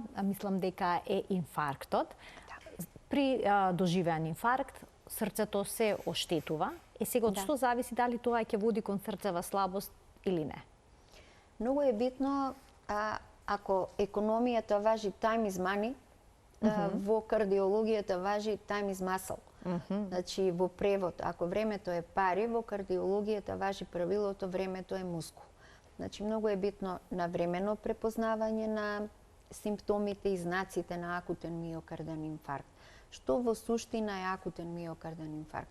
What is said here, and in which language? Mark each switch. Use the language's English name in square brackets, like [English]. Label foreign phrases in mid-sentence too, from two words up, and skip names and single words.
[Macedonian] Мислам дека е инфарктот. При доживеан инфаркт, срцето се оштетува. Сега од што зависи дали тоа ќе води кон срцева слабост или не? Многу е битно, ако економијата важи [English] time is money, [Macedonian] во кардиологијата важи [English] time is muscle. [Macedonian] Значи, во превод, ако времето е пари, во кардиологијата важи правилото времето е мускул. Значи, многу е битно навремено препознавање на симптомите и знаците на акутен миокарден инфаркт. Што во суштина е акутен миокарден инфаркт?